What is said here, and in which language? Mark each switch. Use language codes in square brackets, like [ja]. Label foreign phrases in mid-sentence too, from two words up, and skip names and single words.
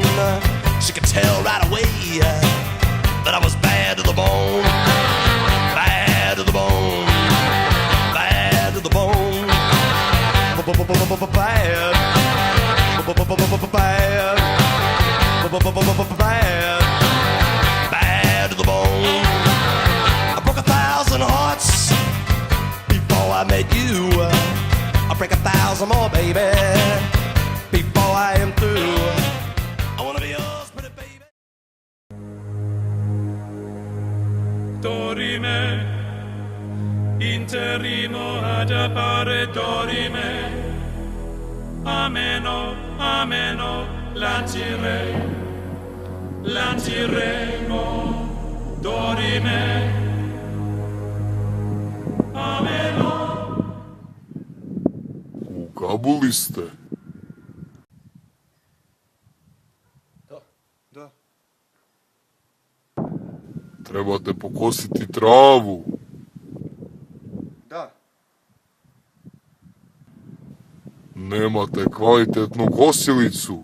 [en] She could tell right away that I was bad to the bone, bad to the bone, bad to the bone, bad, bad. Bad to the bone. I broke 1,000 hearts before I met you. I'll break 1,000 more, baby, before I am through. I wanna be yours, pretty baby. Dorime, interrimo ad appare dorime. Ameno, ameno, lanciremo, dorime, ameno. [hr] U Kabuli ste? Da. Trebate pokositi travu. Da. Nemate kvalitetnu kosilicu.